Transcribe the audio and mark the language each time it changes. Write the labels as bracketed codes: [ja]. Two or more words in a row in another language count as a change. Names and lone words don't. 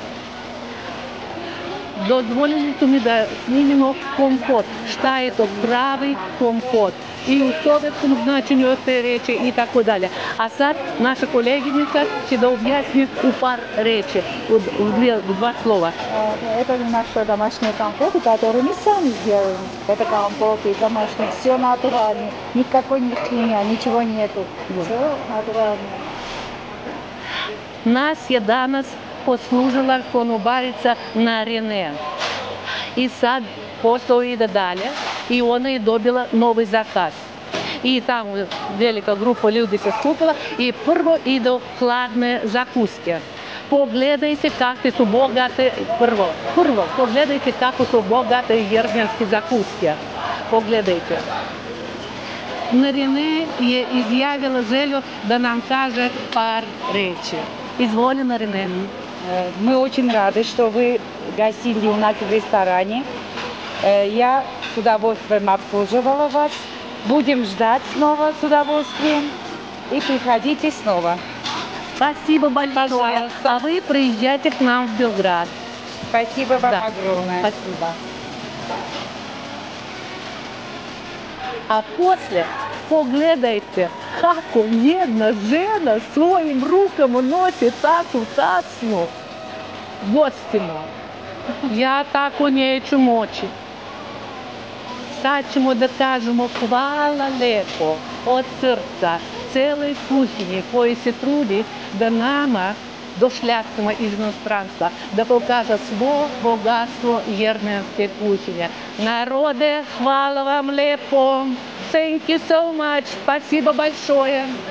[sr] Dozvolili su mi da snimimo kompot. Šta je to pravi kompot? I u sovjetskom značenju te reči i tako dalje. A sad naša koleginica će da objasni u par reči, u dva slova. [ru] Это наш домашний компот, который мы сами сделаем. Это компот и домашний, все натурально. Никакой ни химии, ничего нету. Все натурально. [sr] Nas je danas poslužila konobarica Narine. I sad posao ide dalje i ona je dobila novi zakaz. I tamo velika grupa ljudi se skupila i prvo idu hladne zakuske. Pogledajte kakve su bogate, prvo, pogledajte kako su bogate jermenske zakuske. Pogledajte. Narine je izjavila želju da nam kaže par reči. Изволи, Нарине. [ru] Мы очень рады, что вы гостили у нас в ресторане. Я с удовольствием обслуживала вас. Будем ждать снова с удовольствием. И приходите снова. Спасибо большое. А вы приезжайте к нам в Белград. Спасибо вам огромное. Спасибо. [sr] А после pogledajte kako jedna žena svojim rukama nosi takvu tacnu gostima. Ja tako neću moći. Sad ćemo da kažemo hvala lepo od srca celoj kuhinji koji se trudi da nama, došljacima iz inostranstva, da pokaže svo bogatstvo jermenske kuhinje. Narode, hvala vam lepo. [en] Thank you so much. [ru] Спасибо большое.